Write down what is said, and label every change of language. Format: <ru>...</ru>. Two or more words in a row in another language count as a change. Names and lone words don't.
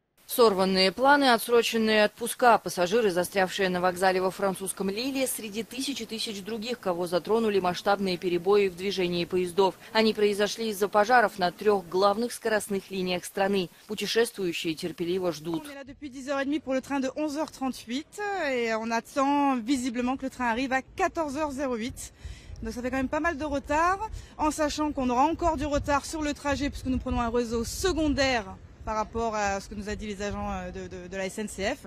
<ru>Сорванные планы, отсроченные отпуска, пассажиры, застрявшие на вокзале во французском Лиле, среди тысяч и тысяч других, кого затронули масштабные перебои в движении поездов. Они произошли из-за пожаров на 3 главных скоростных линиях страны. Путешествующие терпеливо ждут.</ru> <fr>On est là depuis 10h30 pour le train de 11h38 et on attend visiblement que le train arrive à 14h08. Donc ça fait quand même pas mal de retard, en sachant qu'on aura encore du retard sur le trajet puisque nous prenons un réseau secondaire par rapport à ce que nous a dit les agents de la SNCF.</fr>